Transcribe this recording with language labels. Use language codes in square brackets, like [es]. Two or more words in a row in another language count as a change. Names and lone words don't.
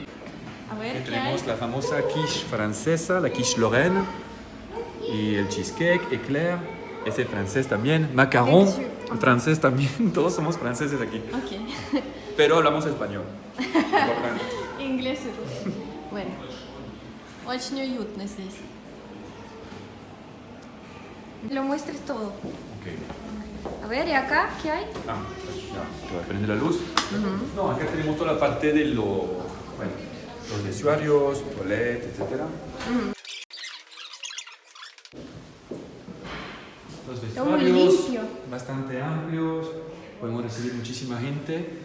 [es] A ver, tenemos la famosa quiche francesa, la quiche Lorraine, y el cheesecake, éclair, ese francés también, macaron, francés también, todos somos franceses aquí. Pero hablamos español. Importante. [ru] Inglés и русский. Bueno, очень уютно здесь. [es] Lo muestres todo. A ver, ¿y acá qué hay? Ya, te voy a prender la luz. No, acá tenemos toda la parte de los vestuarios, toilet, etc. Los vestuarios bastante amplios, podemos recibir muchísima gente.